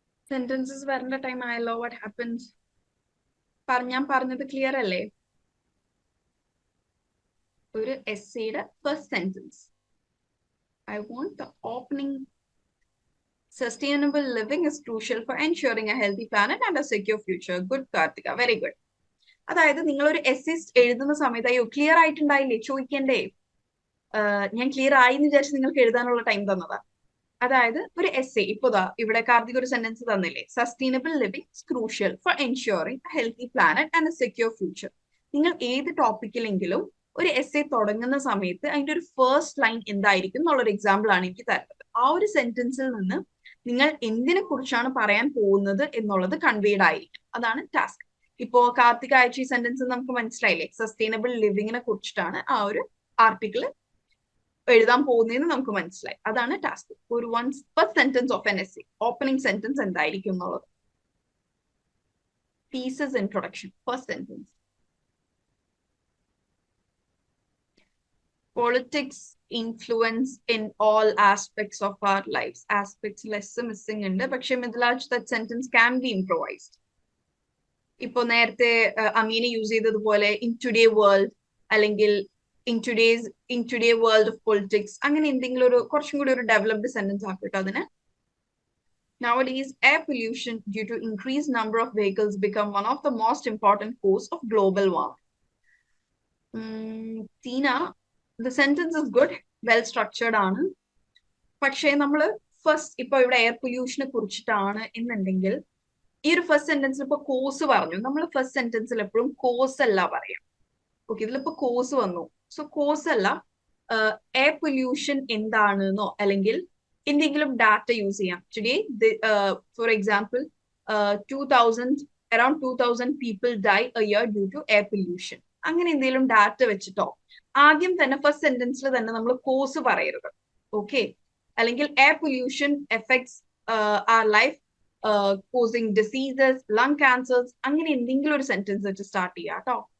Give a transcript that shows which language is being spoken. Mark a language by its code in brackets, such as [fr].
[ml] Sentences വരേണ്ട time ആയല്ലോ. [en] What happens? [ml] ഞാൻ പറഞ്ഞത് ക്ലിയർ അല്ലേ? ഒരു എസ്സേയുടെ first sentence, [en] I want the opening. Sustainable living is crucial for ensuring a healthy planet and a secure future. Good, Karthika. Very good. [ml] അതായത് നിങ്ങൾ ഒരു essay എഴുതുന്ന സമയത്ത് അയ്യോ ക്ലിയർ ആയിട്ടുണ്ടായില്ലേ ചോദിക്കണ്ടേ, ഞാൻ ക്ലിയർ ആയി എന്ന് വിചാരിച്ച് നിങ്ങൾക്ക് എഴുതാനുള്ള ടൈം തന്നതാ. അതായത് ഒരു എസ്സേ, ഇപ്പോതാ ഇവിടെ കാർത്തിക് ഒരു സെന്റൻസ് തന്നില്ലേ, [en] Sustainable living is crucial for ensuring a healthy planet and a secure future. [ml] നിങ്ങൾ ഏത് ടോപ്പിക്കിലെങ്കിലും ഒരു എസ്സേ തുടങ്ങുന്ന സമയത്ത് അതിന്റെ ഒരു ഫസ്റ്റ് ലൈൻ എന്തായിരിക്കും എന്നുള്ളൊരു എക്സാമ്പിൾ ആണ് എനിക്ക് തരുന്നത്. ആ ഒരു സെന്റൻസിൽ നിന്ന് നിങ്ങൾ എന്തിനെ കുറിച്ചാണ് പറയാൻ പോകുന്നത് എന്നുള്ളത് കൺവേഡ് ആയിരിക്കും. അതാണ് ടാസ്ക്. ഇപ്പോ കാർത്തിക് അയച്ച ഈ സെന്റൻസ് നമുക്ക് മനസ്സിലായില്ലേ, സസ്റ്റൈനബിൾ ലിവിങ്ങിനെ കുറിച്ചിട്ടാണ് ആ ഒരു ആർട്ടിക്കിൾ എഴുതാൻ പോകുന്നതെന്ന് നമുക്ക് മനസ്സിലായി. അതാണ് ടാസ്ക്. [en] ഒരു first sentence of an essay, opening sentence [ml] എന്തായിരിക്കും എന്നുള്ളത്. [en] Thesis introduction, first sentence. Politics influence in all aspects of our lives. Aspects less missing [ml] ഉണ്ട്, പക്ഷെ [en] Mithilaj that sentence can be improvised. [ml] ഇപ്പൊ നേരത്തെ അമീനെ യൂസ് ചെയ്തതുപോലെ [en] in today world [ml] അല്ലെങ്കിൽ [en] in today world of politics, [ml] അങ്ങനെ എന്തെങ്കിലും ഒരു കുറച്ചും കൂടി ഒരു ഡെവലപ്ഡ് സെന്റൻസ് ആക്കട്ടോ അതിന്. [en] Nowadays, air pollution due to increased number of vehicles become one of the most important cause of global warming. Tina, the sentence is good, well structured ആണ്. [ml] പക്ഷേ നമ്മൾ ഫസ്റ്റ് ഇപ്പൊ ഇവിടെ എയർ പൊല്യൂഷനെ കുറിച്ചിട്ടാണ് എന്നുണ്ടെങ്കിൽ ഈ ഒരു ഫസ്റ്റ് സെന്റൻസിൽ ഇപ്പൊ കോസ് പറഞ്ഞു. നമ്മൾ ഫസ്റ്റ് സെന്റൻസിൽ എപ്പോഴും കോസ് അല്ല പറയാം. ഓക്കെ, ഇതിലിപ്പോ കോസ് വന്നു. സോ കോസ് അല്ല, എയർ പൊല്യൂഷൻ എന്താണെന്നോ അല്ലെങ്കിൽ എന്തെങ്കിലും ഡാറ്റ യൂസ് ചെയ്യാം. Today for example 2000 [en] around 2,000 people die a year due to air pollution. [ml] അങ്ങനെ എന്തെങ്കിലും ഡാറ്റ വെച്ചിട്ടോ ആദ്യം തന്നെ ഫസ്റ്റ് സെന്റൻസിൽ തന്നെ നമ്മൾ കോസ് പറയരുത്. ഓക്കെ, അല്ലെങ്കിൽ [en] air pollution effects are life causing diseases, [ml] lung cancers, അങ്ങനെ എന്തെങ്കിലും ഒരു സെന്റൻസ് വെച്ച് സ്റ്റാർട്ട് ചെയ്യാം കേട്ടോ.